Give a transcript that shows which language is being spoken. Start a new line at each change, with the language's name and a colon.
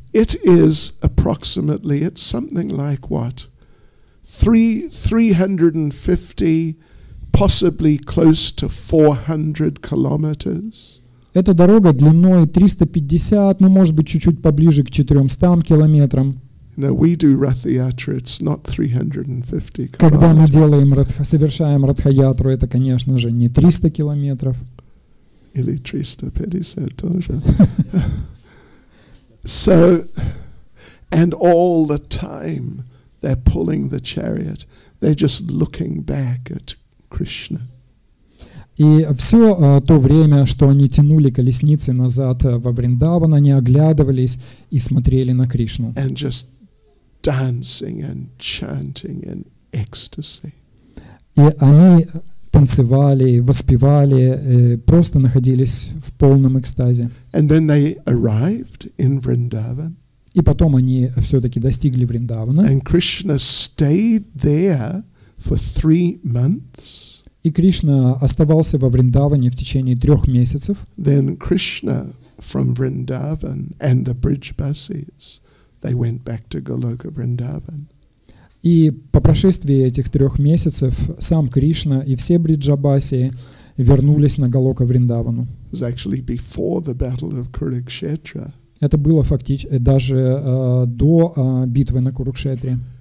English: It is approximately, it's something like what? 350, possibly close to 400 kilometers.
Russian: Эта дорога длиной 350, ну, может быть, чуть-чуть поближе к 400 километрам.
English: No, we do Rath Yatra, it's not 350 kilometers.
Russian: Когда мы совершаем Радха-ятру, это, конечно же, не 300 километров. Или 350 тоже.
English: So, and all the time they're pulling the chariot, they're just looking back at Krishna.
Russian: И все то время, что они тянули колесницы назад во Вриндаван, они оглядывались и смотрели на Кришну.
English: And just dancing and chanting in ecstasy.
Russian: И они танцевали, воспевали, просто находились в полном экстазе.
English: And then they arrived in Vrindavan.
Russian: И потом они все-таки достигли Вриндавана.
English: And Krishna stayed there for 3 months.
Russian: И Кришна оставался во Вриндаване в течение 3 месяцев.
English: Then Krishna from Vrindavan and the Brijbasis, they went back to Goloka Vrindavan.
Russian: И по прошествии этих 3 месяцев сам Кришна и все бриджабаси вернулись на Галока Вриндавану.
English: It was actually before the battle of Kurukshetra.
Russian: Это было фактически даже до битвы на Курукшетре.